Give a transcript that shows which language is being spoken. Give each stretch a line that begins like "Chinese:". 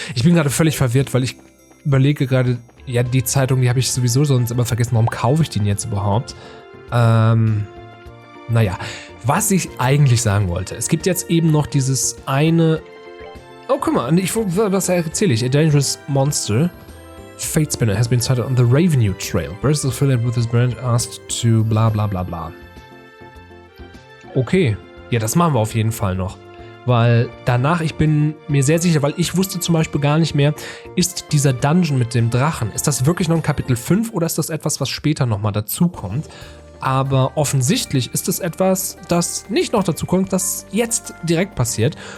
German: Ich bin gerade völlig verwirrt, weil ich überlege gerade, ja, die Zeitung, die habe ich sowieso sonst immer vergessen, warum kaufe ich den jetzt überhaupt? Naja, was ich eigentlich sagen wollte, es gibt jetzt eben noch dieses eine, oh, guck mal, was erzähle ich?
English: A dangerous monster, Fate Spinner, has been sighted on the Revenue Trail. Burst affiliated with his branch asked to bla bla bla bla.
German: Okay, ja, das machen wir auf jeden Fall noch. Weil danach, ich bin mir sehr sicher, weil ich wusste zum Beispiel gar nicht mehr, ist dieser Dungeon mit dem Drachen, ist das wirklich noch ein Kapitel 5 oder ist das etwas, was später nochmal dazukommt? Aber offensichtlich ist es etwas, das nicht noch dazukommt, das jetzt direkt passiert.